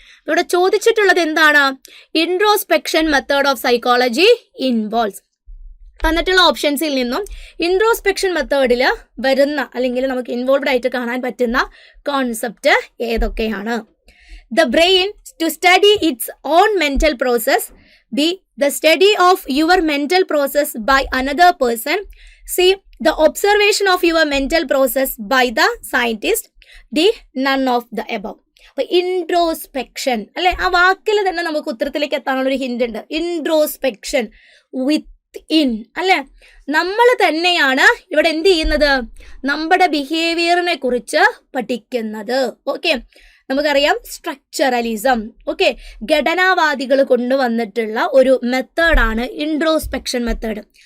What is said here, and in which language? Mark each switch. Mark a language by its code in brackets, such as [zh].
[ml] ഇവിടെ ചോദിച്ചിട്ടുള്ളത് എന്താണ്? [en] Introspection method of psychology involves. [ml] തന്നിട്ടുള്ള ഓപ്ഷൻസിൽ നിന്നും ഇൻട്രോസ്പെക്ഷൻ മെത്തേഡിൽ വരുന്ന അല്ലെങ്കിൽ നമുക്ക് ഇൻവോൾവ്ഡ് ആയിട്ട് കാണാൻ പറ്റുന്ന കോൺസെപ്റ്റ് ഏതൊക്കെയാണ്? [en] The brain to study its own mental process. B. The study of your mental process by another person. C. The observation of your mental process by the scientist. D. None of the above. [ml] അപ്പൊ introspection അല്ലെ, ആ വാക്കിൽ തന്നെ നമുക്ക് ഉത്തരത്തിലേക്ക് എത്താനുള്ള ഒരു hint ഉണ്ട്. Introspection, with in അല്ലെ. നമ്മൾ തന്നെയാണ് ഇവിടെ എന്ത് ചെയ്യുന്നത്? നമ്മുടെ ബിഹേവിയറിനെ കുറിച്ച് പഠിക്കുന്നത്. ഓക്കെ, നമുക്കറിയാം സ്ട്രക്ചറലിസം, ഓക്കെ, ഘടനാവാദികൾ കൊണ്ടുവന്നിട്ടുള്ള ഒരു മെത്തേഡാണ് ഇൻട്രോസ്പെക്ഷൻ മെത്തേഡ്.